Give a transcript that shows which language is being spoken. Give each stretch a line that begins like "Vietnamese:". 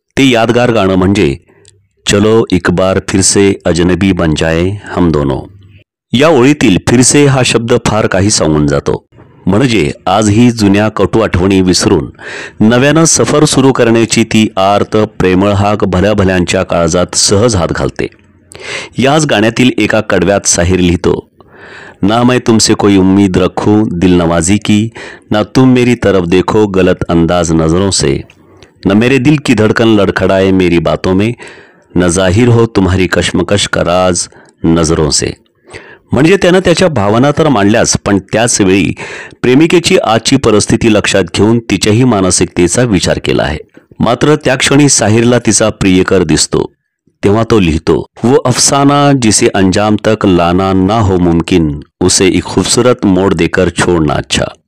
Marathi: ते यादगार गाणं म्हणजे
Hindi: चलो एक बार फिर से अजनबी बन जाए हम दोनों.
Marathi: या ओळीतील फिरसे हा शब्द फार काही सांगून जातो. म्हणजे आजही जुन्या कटू आठवणी विसरून नव्यानं सफर सुरू करण्याची ती आर्त प्रेमळ हाक भल्या भल्यांच्या काळजात सहज हात घालते. याच गाण्यातील एका कडव्यात साहिर लिहितो,
Hindi: ना मैं तुमसे कोई उम्मीद रखूं दिल नवाजी की, ना तुम मेरी तरफ देखो गलत अंदाज नजरों से, न मेरे दिल की धड़कन लड़खड़ाए मेरी बातों में, न जाहिर हो तुम्हारी कश्मकश का राज नजरों से.
Marathi: म्हणजे त्यानं त्याच्या भावना तर मांडल्याच, पण त्याच वेळी प्रेमिकेची आजची परिस्थिती लक्षात घेऊन तिच्याही मानसिकतेचा विचार केला आहे. मात्र त्या क्षणी साहिरला तिचा प्रियकर दिसतो तेव्हा तो लिहितो,
Hindi: वो अफसाना जिसे अंजाम तक लाना ना हो मुमकिन, उसे एक खूबसूरत मोड देकर छोड़ना अच्छा.